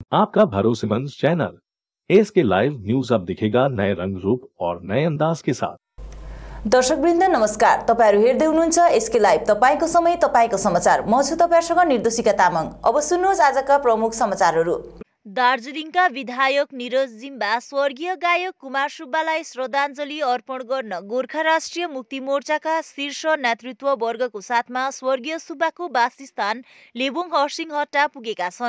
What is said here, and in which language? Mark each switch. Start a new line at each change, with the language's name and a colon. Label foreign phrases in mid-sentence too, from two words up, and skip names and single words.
Hindi: आपका भरोसेमंद चैनल एसके लाइव न्यूज अब दिखेगा नए रंग रूप और नए अंदाज के साथ।
Nepali: दर्शकवृन्द नमस्कार, तपाईहरु हेर्दै हुनुहुन्छ एसके लाइभ, तपाईको समय तपाईको समाचार। म छु तपाईहरुसँग निर्देशिका तामाङ। अब सुन्नुहोस् आजका प्रमुख समाचारहरु। दार्जिलिङका विधायक निरज जिम्बा स्वर्गीय गायक कुमार सुब्बालाई श्रद्धाञ्जली अर्पण गर्न गोर्खा राष्ट्रिय मुक्ति मोर्चाका शीर्ष नेतृत्व वर्गको साथमा स्वर्गीय सुब्बाको वासस्थान लेबोङ हरसिंहहट्टा पुगेका छन्।